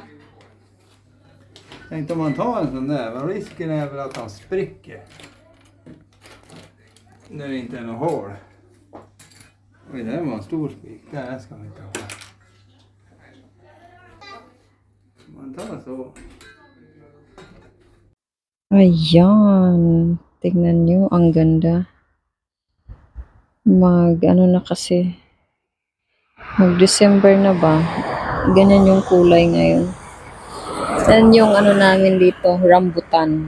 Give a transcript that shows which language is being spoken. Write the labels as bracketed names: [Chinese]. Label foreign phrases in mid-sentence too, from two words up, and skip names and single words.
[Swedish] Tänkte om man tar en sån där, men risken är väl att han spricker. När det inte är något hål. Oj, det här var en stor spik. Det här ska vi inte ha. Man tar så. [Filipino] Ayan. Tignan nyo, ang ganda. Ano na kasi. Mag-December na ba? Ganyan yung kulay ngayon. Yan yung ano namin dito, rambutan.